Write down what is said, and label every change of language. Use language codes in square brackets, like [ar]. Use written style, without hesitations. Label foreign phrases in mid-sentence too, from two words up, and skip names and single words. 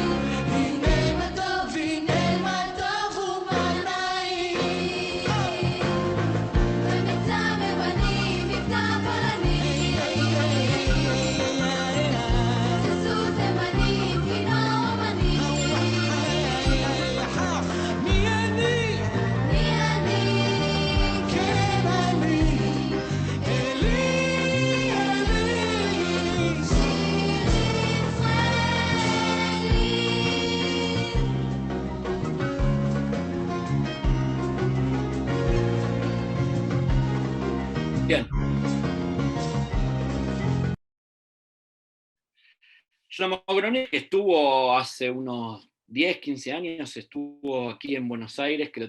[he] הנה מה טוב, הנה מה טוב ומה נעים, במבצע מבנים, מבצע פולני, ששו תימנים, פינה אומנים. מי אני? מי אני? כן אני, אלי, אלי, שיר ישראלי. [es] Bien. Shlomo Gronig estuvo hace unos 10, 15 años, estuvo aquí en Buenos Aires, que lo